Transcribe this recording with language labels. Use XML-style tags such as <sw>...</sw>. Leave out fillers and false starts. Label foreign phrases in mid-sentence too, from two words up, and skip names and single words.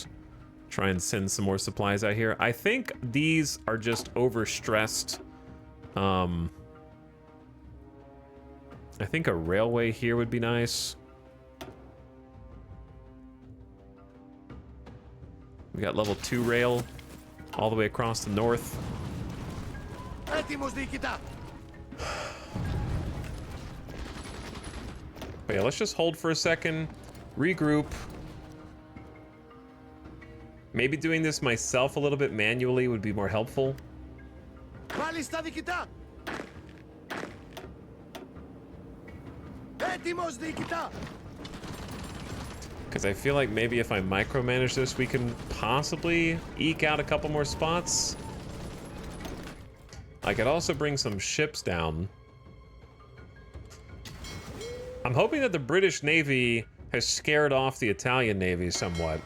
<en>Try and send some more supplies out here. I think these are just overstressed. I think a railway here would be nice. We got level 2 rail all the way across the north.</en> <el>Έτοιμος διοικητά.</el> <en>But yeah, let's just hold for a second, regroup. Maybe doing this myself a little bit manually would be more helpful.</en> <el>Μάλιστα διοικητά. Έτοιμος διοικητά.</el> <en>Because I feel like maybe if I micromanage this, we can possibly eke out a couple more spots. I could also bring some ships down. I'm hoping that the British Navy has scared off the Italian Navy somewhat.</en>